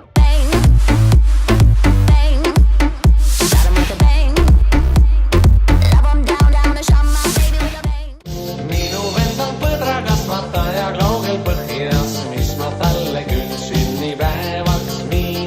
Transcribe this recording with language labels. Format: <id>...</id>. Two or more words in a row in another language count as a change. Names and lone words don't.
<en>Bang, bang, got 'em with a bang. Love 'em down, down and shot my baby with a bang.</en> <et>Minu vend on põdrakasvataja kaugel põhjas, mis ma talle küll sünnipäevaks viin.</et>